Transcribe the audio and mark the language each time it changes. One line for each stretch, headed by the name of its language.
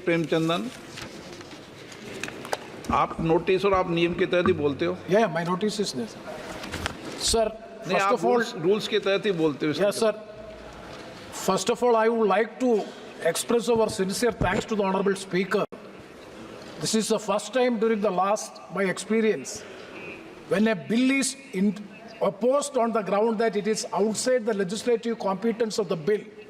Hindi: प्रेमचंदन, आप नोटिस और आप नियम के तहत ही बोलते हो?
English: Yeah, my notice is there, sir.
Hindi: नहीं, आप रूल्स के तहत ही बोलते हो?
English: Yes, sir. First of all, I would like to express our sincere thanks to the Honorable Speaker. This is the first time during my experience, when a bill is opposed on the ground that it is outside the legislative competence of the bill.